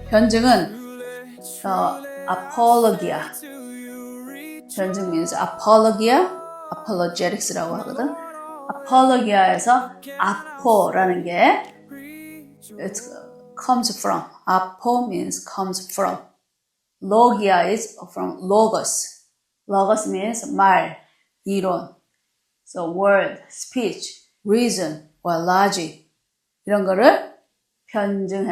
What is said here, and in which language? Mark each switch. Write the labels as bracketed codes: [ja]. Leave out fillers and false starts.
[ko] 변증은 apologia. 변증 [en] means apologetics [ko] 라고 하거든. apologia에서 apo라는 게 [en] it comes from. apo means comes from. logia is from logos. logos means [ko] 말, 이론. [en] So word, speech, reason, or logic [ko] 이런 거를 변증해.